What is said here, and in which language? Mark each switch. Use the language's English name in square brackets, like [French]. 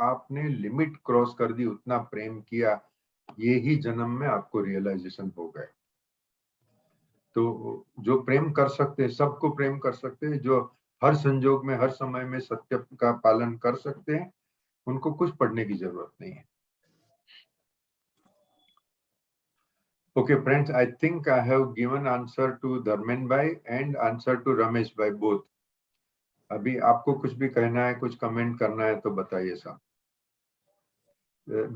[Hindi] आपने limit cross कर दी, उतना प्रेम किया, ये ही जन्म में आपको रियलाइजेशन हो गए। तो जो प्रेम कर सकते हैं, सबको प्रेम कर सकते हैं, जो हर संजोग में, हर समय में सत्य का पालन कर सकते हैं, उनको कुछ पढ़ने की जरूरत नहीं है। [English] Okay, friends, I think I have given answer to Dharmen bhai and answer to Ramesh bhai both. [Hindi] अभी आपको कुछ भी कहना है, कुछ कमेंट करना है तो बताइए साहब।